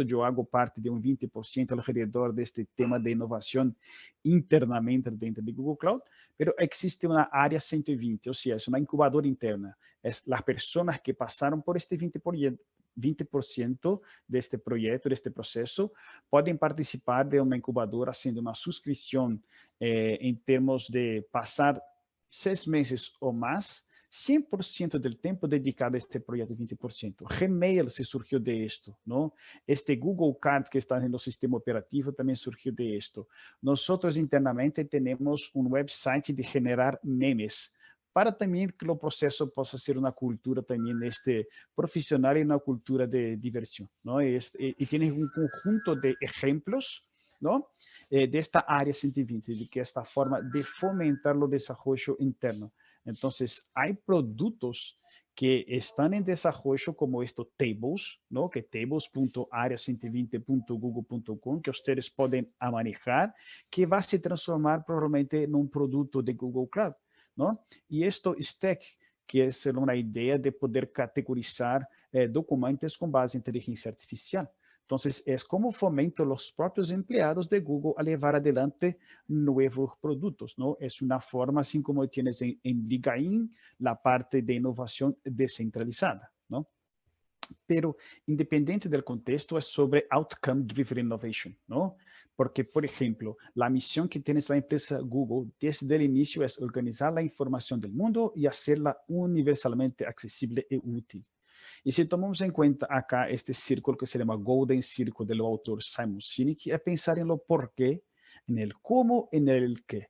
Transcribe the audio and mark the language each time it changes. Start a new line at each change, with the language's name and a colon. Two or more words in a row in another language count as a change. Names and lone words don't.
Spanish: Yo hago parte de un 20% alrededor de este tema de innovación internamente dentro de Google Cloud, pero existe una área 120, o sea, es una incubadora interna. Es las personas que pasaron por este 20% de este proyecto, de este proceso,
Portuguese: podem participar de uma incubadora
Spanish: haciendo uma suscrição
Portuguese: em termos de passar 6 meses ou mais, 100% do tempo dedicado a este projeto, 20%.
Spanish: Gmail se surgiu de esto, ¿no?
Portuguese: Este Google Cards que está no sistema operativo também surgiu
Spanish: de esto. Nosotros internamente
Portuguese: temos um website
Spanish: de generar memes,
Portuguese: para também que o processo possa ser uma cultura também este profissional e uma cultura de diversão, não? E tem um conjunto de exemplos, não? Desta área 120, de que esta forma de fomentar o desenvolvimento interno. Então, há produtos que estão em desenvolvimento como
Spanish: esto Tables, ¿no?
Portuguese: Que tables.area120.google.com, que ustedes podem manejar, que vai se transformar provavelmente num produto de Google Cloud,
Spanish: ¿no? Y esto Stack, que es una idea de poder categorizar documentos con base en inteligencia artificial. Entonces, es como fomento los propios empleados de Google a llevar adelante nuevos productos, ¿no? Es una forma, así como tienes en LinkedIn, la parte de innovación descentralizada, ¿no? Pero independiente del contexto, es sobre
English: outcome driven innovation,
Spanish: ¿no? Porque, por ejemplo, la misión que tiene la empresa Google desde el inicio es organizar la información del mundo y hacerla universalmente accesible y útil. Y si tomamos en cuenta acá este círculo que se llama Golden Circle del autor Simon Sinek, es pensar en lo por qué, en el cómo, en el qué.